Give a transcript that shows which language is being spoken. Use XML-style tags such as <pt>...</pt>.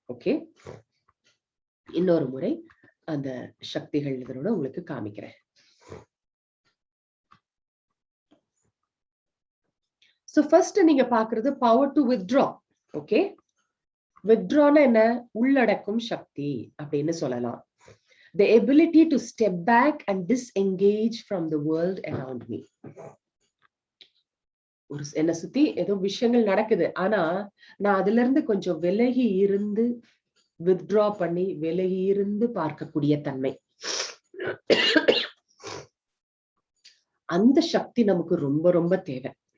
<ta>Okay, இன்னொரு முறை அந்த சக்திகள் இதனோட உங்களுக்கு காமிக்கிறேன். சோ ஃபர்ஸ்ட் நீங்க பாக்குறது பவர் டு வித்ட்ரா. ஓகே, வித்ட்ரானா என்ன? உள்ளடக்கும் சக்தி அப்படின்னு சொல்லலாம்.</ta> <en>The ability to step back and disengage from the world around me.</en> <ta>ஒரு என்ன சுத்தி ஏதோ விஷயங்கள் நடக்குது, ஆனா நான் அதுல இருந்து கொஞ்சம் விலகி இருந்து வித்ட்ரா பண்ணி விலகி இருந்து பார்க்கக்கூடிய தன்மை. அந்த சக்தி நமக்கு ரொம்ப ரொம்ப தேவை.</ta>